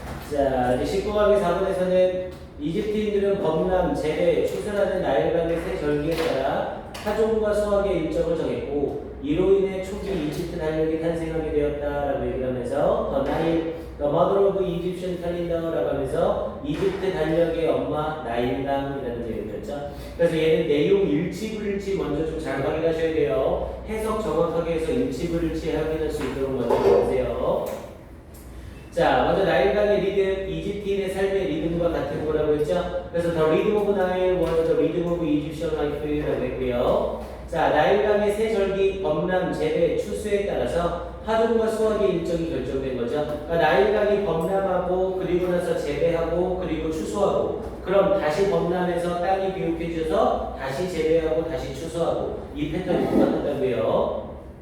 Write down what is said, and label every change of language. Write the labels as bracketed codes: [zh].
[ko] 자, 이제 19강의 4번에서는 이집트인들은 범람, 재배, 추수라는 나일강의 세 절기에 따라 타종과 수확의 일정을 정했고 이로 인해 초기 이집트 달력이 탄생하게 되었다라고 얘기를 하면서 The Nile, The Mother of Egyptian Calendar 라고 하면서 이집트 달력의 엄마 나일강이라는 얘기를 했죠. 그래서 얘는 내용 일치불일치 먼저 좀 잘 확인하셔야 돼요. 해석 정확하게 해서 일치불일치 확인할 수 있도록 먼저 보세요. 자, 먼저 나일강의 리듬, 이집트인의 삶의 리듬과 같은 거라고 했죠. [en] 그래서 The Rhythm of Nile was the rhythm of Egyptian life 라고 했고요. [ko] 자, 나일강의 세 절기, 범람, 재배, 추수에 따라서 파종과 수확의 일정이 결정된 거죠. 그러니까 나일강이 범람하고 그리고 나서 재배하고 그리고 추수하고 그럼 다시 범람해서 땅이 비옥해져서 다시 재배하고 다시 추수하고 이 패턴이 똑같다고요.